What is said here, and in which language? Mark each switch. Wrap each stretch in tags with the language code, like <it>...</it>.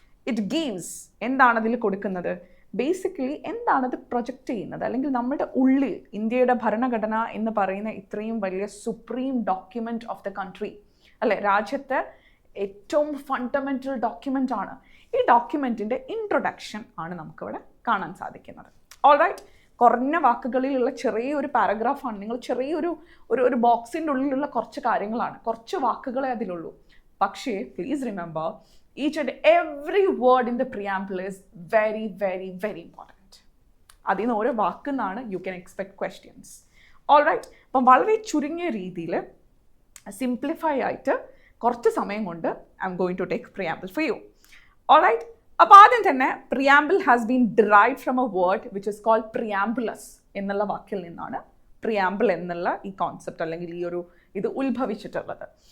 <ml>It gives, എന്താണ് അതിൽ കൊടുക്കുന്നത്, ബേസിക്കലി എന്താണത് പ്രൊജക്റ്റ് ചെയ്യുന്നത്, അല്ലെങ്കിൽ നമ്മുടെ ഉള്ളിൽ ഇന്ത്യയുടെ ഭരണഘടന എന്ന് പറയുന്ന ഇത്രയും വലിയ supreme document of the country അല്ലേ, രാജ്യത്തെ ഏറ്റവും ഫണ്ടമെൻ്റൽ ഡോക്യുമെൻ്റ് ആണ്. ഈ ഡോക്യുമെൻറ്റിൻ്റെ ഇൻട്രൊഡക്ഷൻ ആണ് നമുക്കിവിടെ കാണാൻ സാധിക്കുന്നത്. ഓൾ റൈറ്റ്, കുറഞ്ഞ വാക്കുകളിലുള്ള ചെറിയൊരു പാരഗ്രാഫാണ്, നിങ്ങൾ ചെറിയൊരു ഒരു ബോക്സിൻ്റെ ഉള്ളിലുള്ള കുറച്ച് കാര്യങ്ങളാണ്, കുറച്ച് വാക്കുകളെ അതിലുള്ളൂ.</ml> <en>പക്ഷേ please remember, each and every word in the preamble is very, very, very important.</en> <ml>അതിൽ നിന്ന് ഓരോ വാക്കുന്നാണ് you can expect questions. All right, അപ്പം വളരെ ചുരുങ്ങിയ രീതിയിൽ സിംപ്ലിഫൈ ആയിട്ട് കുറച്ച് സമയം കൊണ്ട് I am going to take preamble for you. All right, അപ്പോൾ ആദ്യം തന്നെ preamble has been derived from A word which is called പ്രിയാമ്പുലസ് എന്നുള്ള വാക്കിൽ നിന്നാണ് പ്രിയാമ്പിൾ എന്നുള്ള ഈ കോൺസെപ്റ്റ് അല്ലെങ്കിൽ ഈ ഒരു ഇത് ഉത്ഭവിച്ചിട്ടുള്ളത്.</ml>